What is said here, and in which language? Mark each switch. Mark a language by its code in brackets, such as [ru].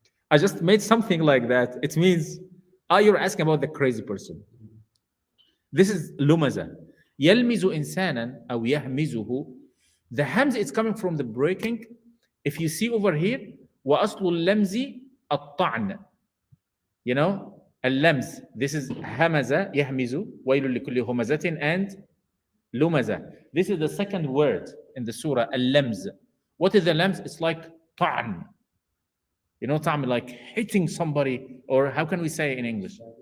[en] I just made something like that. It means, you're asking about the crazy person. This is lumaza. [ar] يلمز إنسانا أو يهمزه. [en] The hamza is coming from the breaking. If you see over here, [ar] وأصل اللمز الطعن. [en] You know, اللمز. [ar] This is همزة يهمز ويل لكل همزة [en] and lumaza. This is the second word in the surah, اللمز. What is the lams? It's like طعن. You know, طعن, like hitting somebody, or how can we say in English?